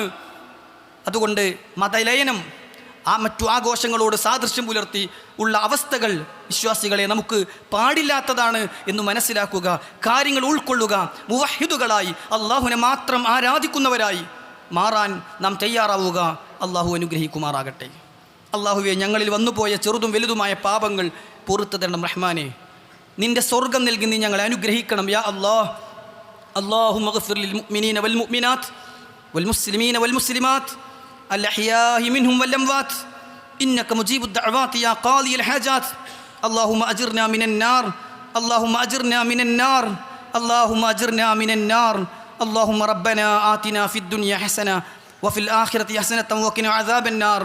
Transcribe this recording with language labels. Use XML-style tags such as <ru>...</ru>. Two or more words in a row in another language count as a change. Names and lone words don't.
<ml>അതുകൊണ്ട് മതലയനം, മറ്റു ആഘോഷങ്ങളോട് സാദൃശ്യം പുലർത്തി ഉള്ള അവസ്ഥകൾ വിശ്വാസികളെ നമുക്ക് പാടില്ലാത്തതാണ് എന്ന് മനസ്സിലാക്കുക, കാര്യങ്ങൾ ഉൾക്കൊള്ളുക, മുവഹിദുകളായി അള്ളാഹുവിനെ മാത്രം ആരാധിക്കുന്നവരായി മാറാൻ നാം തയ്യാറാവുക. അള്ളാഹു അനുഗ്രഹിക്കുമാറാകട്ടെ. അള്ളാഹുവെ, ഞങ്ങളിൽ വന്നുപോയ ചെറുതും വലുതുമായ പാപങ്ങൾ പുറത്തു തരണം റഹ്മാനെ. നിന്റെ സ്വർഗം നൽകി നീ ഞങ്ങളെ അനുഗ്രഹിക്കണം</ml> <ar>يا الله. اللهم اغفر للمؤمنين والمؤمنات والمسلمين والمسلمات الأحياء منهم والأموات إنك مجيب الدعوات يا قاضي الحاجات. اللهم أجرنا من النار، اللهم أجرنا من النار، اللهم أجرنا من النار. اللهم ربنا آتنا في الدنيا حسنة وفي الآخرة حسنة وقنا عذاب النار.</ar>